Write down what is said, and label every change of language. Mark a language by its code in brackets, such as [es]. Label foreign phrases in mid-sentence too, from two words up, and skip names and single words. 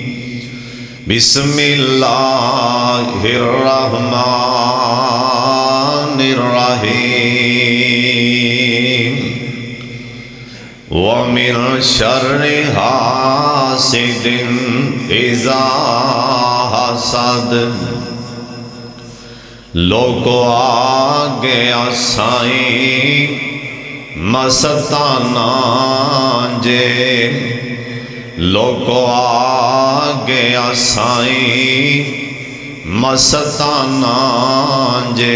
[ar] بسم الله الرحمن الرحيم. ومن شر حاسد إذا حسد. [pa] لوکو اگے اسائیں مستانہ جے. لوکو اگے اسائیں مستانہ جے.